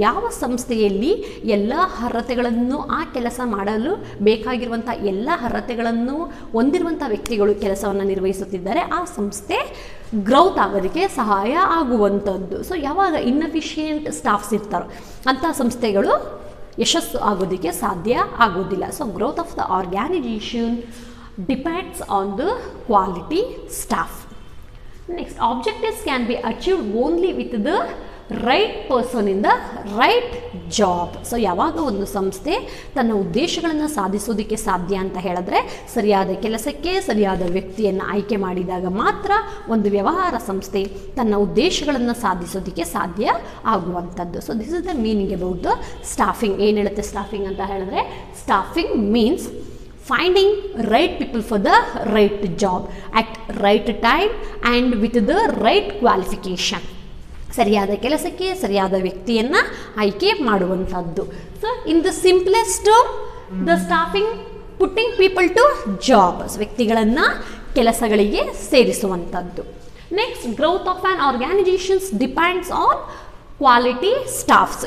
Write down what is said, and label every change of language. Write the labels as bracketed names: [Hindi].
[Kannada] ಯಾವ ಸಂಸ್ಥೆಯಲ್ಲಿ ಎಲ್ಲ ಅರ್ಹತೆಗಳನ್ನು ಆ ಕೆಲಸ ಮಾಡಲು ಬೇಕಾಗಿರುವಂಥ ಎಲ್ಲ ಅರ್ಹತೆಗಳನ್ನು ಹೊಂದಿರುವಂಥ ವ್ಯಕ್ತಿಗಳು ಕೆಲಸವನ್ನು ನಿರ್ವಹಿಸುತ್ತಿದ್ದಾರೆ, ಆ ಸಂಸ್ಥೆ ಗ್ರೌತ್ ಆಗೋದಕ್ಕೆ ಸಹಾಯ ಆಗುವಂಥದ್ದು. ಸೊ ಯಾವಾಗ ಇನ್ಎಫಿಷಿಯೆಂಟ್ ಸ್ಟಾಫ್ಸ್ ಇರ್ತಾರೋ ಅಂಥ ಸಂಸ್ಥೆಗಳು ಯಶಸ್ಸು ಆಗೋದಕ್ಕೆ ಸಾಧ್ಯ ಆಗೋದಿಲ್ಲ. [English] So growth of the organisation depends on the quality staff. Next, objectives can be achieved only with the right person in the right job. [Kannada] So ಯಾವಾಗ ಒಂದು ಸಂಸ್ಥೆ ತನ್ನ ಉದ್ದೇಶಗಳನ್ನು ಸಾಧಿಸೋದಕ್ಕೆ ಸಾಧ್ಯ ಅಂತ ಹೇಳಿದ್ರೆ ಸರಿಯಾದ ಕೆಲಸಕ್ಕೆ ಸರಿಯಾದ ವ್ಯಕ್ತಿಯನ್ನು ಆಯ್ಕೆ ಮಾಡಿದಾಗ ಮಾತ್ರ ಒಂದು ವ್ಯವಹಾರ ಸಂಸ್ಥೆ ತನ್ನ ಉದ್ದೇಶಗಳನ್ನು ಸಾಧಿಸೋದಕ್ಕೆ ಸಾಧ್ಯ ಆಗುವಂಥದ್ದು. [English] So this is the meaning about the staffing. [Kannada] ಏನು ಹೇಳುತ್ತೆ ಸ್ಟಾಫಿಂಗ್ ಅಂತ ಹೇಳಿದ್ರೆ, [English] Staffing means finding right people for the right job at right time and with the right qualification. [Kannada] ಸರಿಯಾದ ಕೆಲಸಕ್ಕೆ ಸರಿಯಾದ ವ್ಯಕ್ತಿಯನ್ನು ಆಯ್ಕೆ ಮಾಡುವಂಥದ್ದು. [English] so in the simplest term, the staffing putting people to jobs, [Kannada] ವ್ಯಕ್ತಿಗಳನ್ನು ಕೆಲಸಗಳಿಗೆ ಸೇರಿಸುವಂಥದ್ದು. [English] Next, growth of an organisations depends on quality staffs.